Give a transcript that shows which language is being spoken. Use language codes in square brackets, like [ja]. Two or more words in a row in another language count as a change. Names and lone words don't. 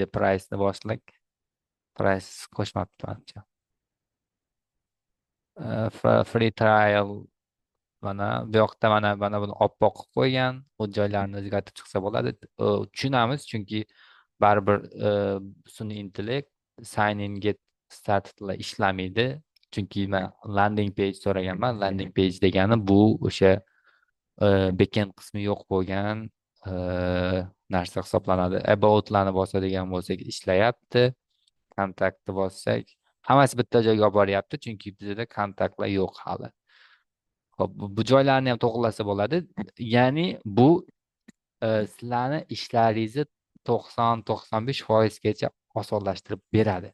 [uz] Price'ni bossak, price qo'shmabdi manimcha. [en] Free trial [uz] mana bu yoqda mana buni oppoq qilib qo'ygan. Bu joylarni o'zgartirib chiqsa bo'ladi. Tushunamiz, chunki baribir sun'iy intellekt [en] sign in get startedlar [uz] ishlamaydi. Chunki men [en] landing page [uz] so'raganman. [en] Landing page [uz] degani bu o'sha backend qismi yo'q bo'lgan narsa hisoblanadi. About'larni bosadigan bo'lsak ishlayapti. Kontaktni bossak hammasi bitta joyga olib boryapti, chunki bizda kontaktlar yo'q hali. Hop, bu joylarni ham to'g'rilasa bo'ladi. Ya'ni bu sizlarni ishlaringizni 90-95% osonlashtirib beradi.